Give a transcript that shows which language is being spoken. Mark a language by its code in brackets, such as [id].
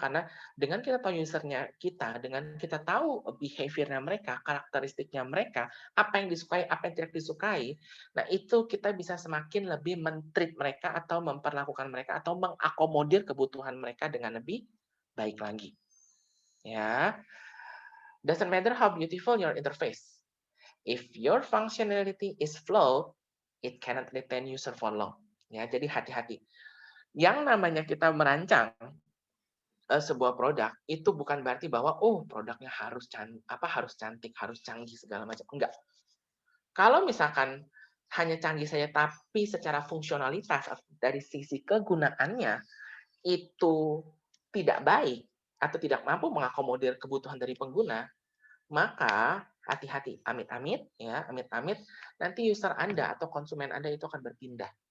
[id] Karena dengan kita tahu usernya kita, dengan kita tahu behavior-nya mereka, karakteristiknya mereka, apa yang disukai, apa yang tidak disukai, nah itu kita bisa semakin lebih men-treat mereka atau memperlakukan mereka atau mengakomodir kebutuhan mereka dengan lebih baik lagi. Ya. [en] Doesn't matter how beautiful your interface. If your functionality is flawed, it cannot retain user for long. [id] Ya, jadi hati-hati. Yang namanya kita merancang sebuah produk itu bukan berarti bahwa produknya harus harus cantik, harus canggih segala macam. Enggak. Kalau misalkan hanya canggih saja tapi secara fungsionalitas dari sisi kegunaannya itu tidak baik atau tidak mampu mengakomodir kebutuhan dari pengguna, maka hati-hati, amit-amit ya, amit-amit nanti user Anda atau konsumen Anda itu akan berpindah.